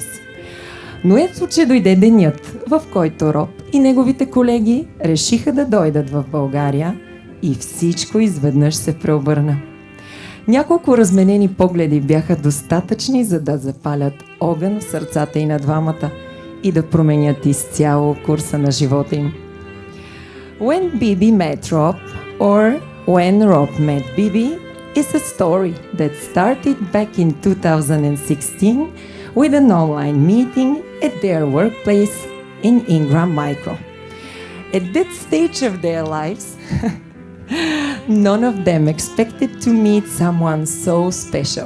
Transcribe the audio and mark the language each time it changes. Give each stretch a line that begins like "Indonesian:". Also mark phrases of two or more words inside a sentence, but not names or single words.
Bulgarian: Но ето, че дойде денят, в който Роб и неговите колеги решиха да дойдат в България и всичко изведнъж се преобърна. Няколко разменени погледи бяха достатъчни, за да запалят огън в сърцата и на двамата и да променят изцяло курса на живота им.
English: When Bibi met Rob, or When Rob Met Bibi, is a story that started back in 2016 with an online meeting at their workplace in Ingram Micro. At that stage of their lives, None of them expected to meet someone so special.